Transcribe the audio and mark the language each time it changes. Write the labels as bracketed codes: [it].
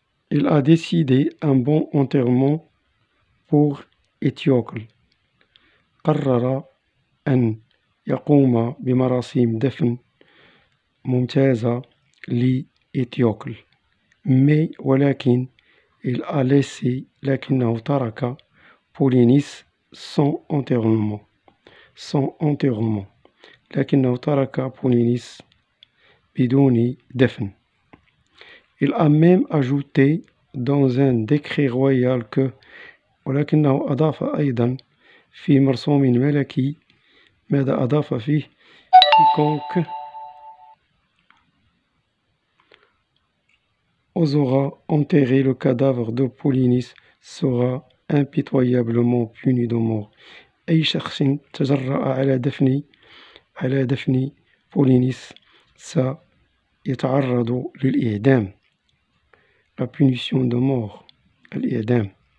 [fr] Il a décidé un bon enterrement pour [ar] إتيوكل، قرر أن يقوم بمراسيم دفن ممتازة لإتيوكل، ولكن [fr] il a laissé، [ar] لكنه ترك بولينيس [fr] sans enterrement، [ar] لكنه ترك بولينيس بدون دفن. [fr] Il a même ajouté dans un décret royal que، [ar] ولكنه أضاف أيضا في مرسوم ملكي، ماذا أضاف فيه؟ [fr] quiconque osera enterrer le cadavre de Polynice sera impitoyablement puni de mort. [ar] أي شخص تجرأ على دفن بولينيس سيتعرض للإعدام، [fr] la punition de mort، [ar] الإعدام.